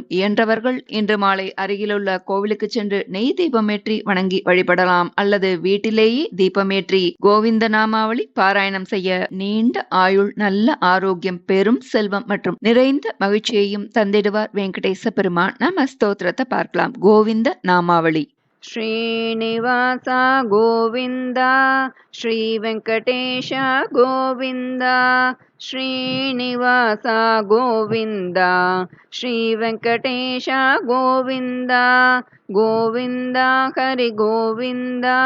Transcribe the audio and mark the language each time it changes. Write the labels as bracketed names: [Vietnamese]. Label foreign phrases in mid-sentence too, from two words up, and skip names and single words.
[Tamil] இயன்றவர்கள் இன்று மாலை அருகிலுள்ள கோவிலுக்கு சென்று நெய் தீபமேற்றி வணங்கி வழிபடலாம். அல்லது வீட்டிலேயே தீபமேற்றி கோவிந்த நாமாவளி பாராயணம் செய்ய நீண்ட ஆயுள், நல்ல ஆரோக்கியம், பெரும் செல்வம் மற்றும் நிறைந்த மகிழ்ச்சியையும் தந்திடுவார் வெங்கடேச பெருமான். நம்ம ஸ்தோத்திரத்தை பார்க்கலாம். கோவிந்த நாமாவளி. ಶ್ರೀನಿವಾಸ ಗೋವಿಂದ, ಶ್ರೀ ವೆಂಕಟೇಶ ಗೋವಿಂದ, ಶ್ರೀನಿವಾಸ ಗೋವಿಂದ, ಶ್ರೀ ವೆಂಕಟೇಶ ಗೋವಿಂದ, ಗೋವಿಂದ ಹರಿ ಗೋವಿಂದ,